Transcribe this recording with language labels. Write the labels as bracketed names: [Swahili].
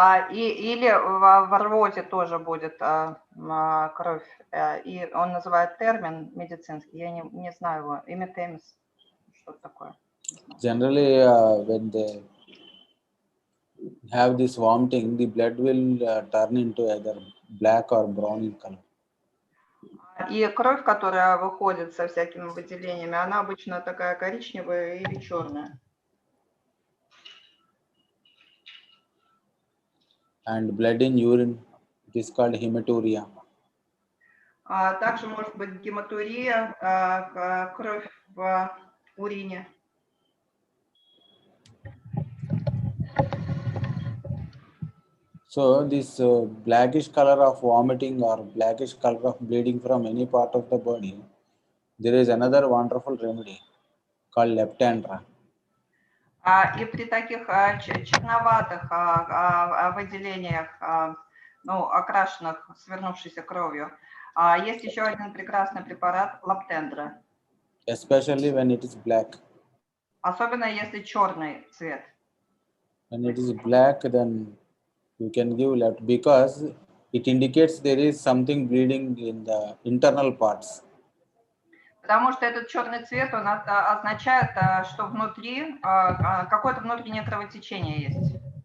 [Russian] Или в рвоте тоже будет кровь. И он называет термин медицинский. Я не знаю его. Hematemesis. Что такое? [English] Generally, when they have this vomiting, the blood will turn into either black or brown in color. [Russian] И кровь, которая выходит со всякими выделениями, она обычно такая коричневая или черная. [English] And blood in urine, it is called hematuria. [Russian] Также может быть гематурия, кровь в урине. [English] So this blackish color of vomiting or blackish color of bleeding from any part of the body, there is another wonderful remedy called leptandra. [Russian] И при таких черноватых выделениях, ну, окрашенных, свернувшейся кровью, есть еще один прекрасный препарат лаптендра, [English] especially when it is black. [Russian] особенно если черный цвет. [English] When it is black, then you can give left because it indicates there is something bleeding in the internal parts. [Russian] Потому что этот черный цвет, он означает, что внутри какое-то внутреннее кровотечение есть.